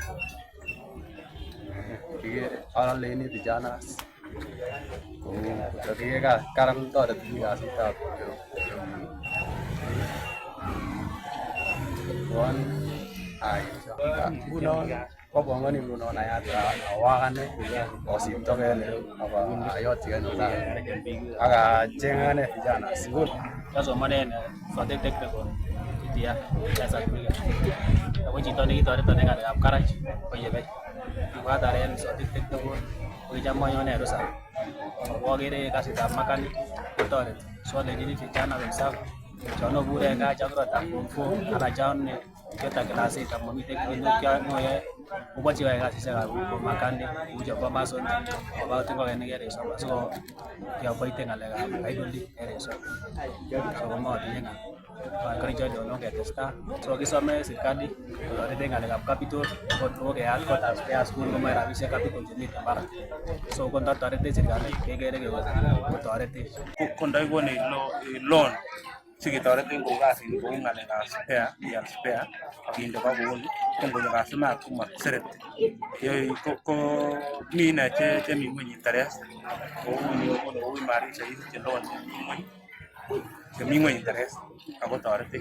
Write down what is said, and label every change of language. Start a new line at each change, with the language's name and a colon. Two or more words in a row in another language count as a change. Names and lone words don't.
Kalenjin: kikere aleni vijana kou karan toreti kasitab kobongoni ngunon ayat awakane kosiptogei ayotyigei ak achengane vijana sukul kasomanen Founding Technical TTI ako chito nekitoreton en ng'alekab karach koyebei kibwataren Founding Technical kokicham anyone rusa ako akere kasitab mechanic kotoreti so alenjini
Swahili: vijana wenzangu
Kalenjin: chon obure en gaa chon kirotar form 4 anan chon kiotar class 8 amomiten kit nekianoyoe kobochi koyai kasisiekab mechanic kou chebo mason about ngokenik en resop asiko kioboite ng'alekab hydraulic en resop so komotinye encouragement olon ketestai so kisome serikali kotoret en ng'alekab capital ko keyat kotab spare school komoe rabisiek capital chemiten barak so kondotoretech serikali kekere kotoretech kondoikone loan siketoreten kou kasit kou ng'alekab spare ial spare akinde kokoul ko ngonyo customer komosereti ko mi ine chemi ngweny interest kou imarisha isiche loan chemi ngweny interest ako toretech.